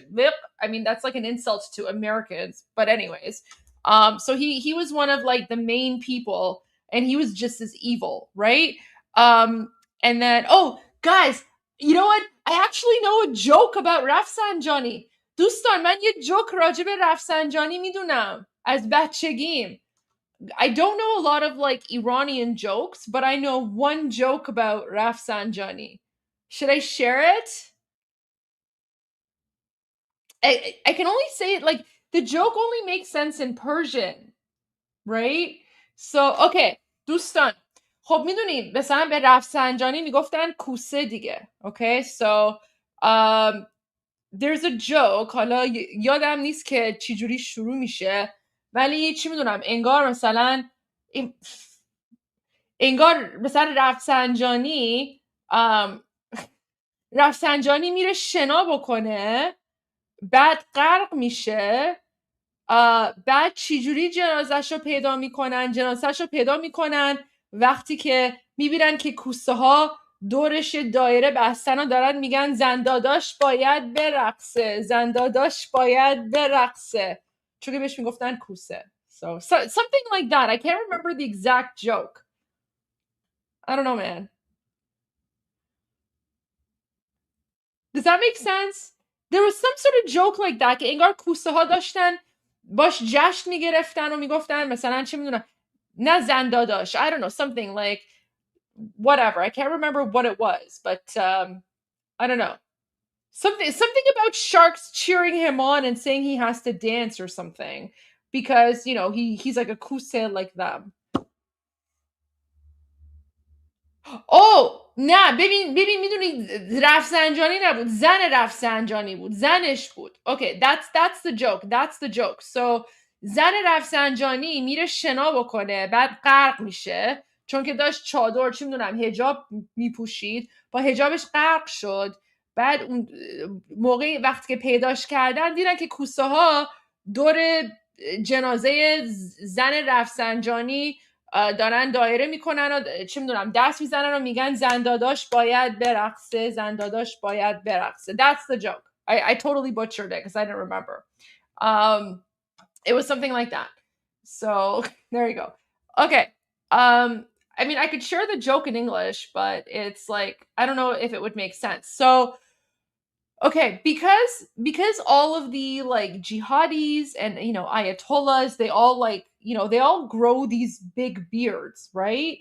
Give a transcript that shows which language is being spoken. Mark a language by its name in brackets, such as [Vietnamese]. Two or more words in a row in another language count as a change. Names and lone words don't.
[English] I mean, that's like an insult to Americans, but anyways. So he was one of like the main people, and he was just as evil, right? And then, oh, guys, you know what? I actually know a joke about Rafsanjani. [Persian] دوستان من یه joke راجع به رفسنجانی میدونم از بچگیم. [English] I don't know a lot of like Iranian jokes, but I know one joke about Rafsanjani. Should I share it? I can only say it like the joke only makes sense in Persian, right? So, [Persian] okay, دوستان خب میدونید مثلا به رفسنجانی میگفتن کوسه دیگه. [English] Okay, so there's a joke. [Persian] حالا یادم نیست که چجوری شروع میشه، ولی چی میدونم انگار مثلا رفسنجانی میره شنا بکنه، بعد غرق میشه، بعد چجوری جنازه‌شو پیدا میکنن وقتی که میبینن که کوسه ها دورش دایره بستن و دارن میگن زنداداش باید برقصه، چون که بهش میگفتن کوسه. [English] So something like that. I can't remember the exact joke. I don't know, man. Does that make sense? There was some sort of joke like that [Persian] که انگار کوسه ها داشتن باش جشن میگرفتن و میگفتن مثلا چه میدونم نه زنداداش. [English] I don't know, something like whatever. I can't remember what it was, but I don't know. Something about sharks cheering him on and saying he has to dance or something because, you know, he's like a kuse like them. [Persian] Oh, نه ببین میدونی رفسنجانی نبود، زن رفسنجانی بود، زنش بود. [English] Okay, that's the joke. [Persian] So زن رفسنجانی میره شنا بکنه، بعد غرق میشه چون که داشت چادر چی میدونم حجاب میپوشید، با حجابش غرق شد. بعد اون موقع وقتی که پیداش کردن دیدن که کوسه ها دور جنازه زن رفسنجانی دارن دایره میکنن و چی میدونم دست میزنن و میگن زنداداش باید برقصه. [English] That's the joke. I totally butchered it because I didn't remember. It was something like that. So there you go. Okay. I mean, I could share the joke in English, but it's like, I don't know if it would make sense. So, okay, because all of the like jihadis and ayatollahs, they all like, they all grow these big beards, right?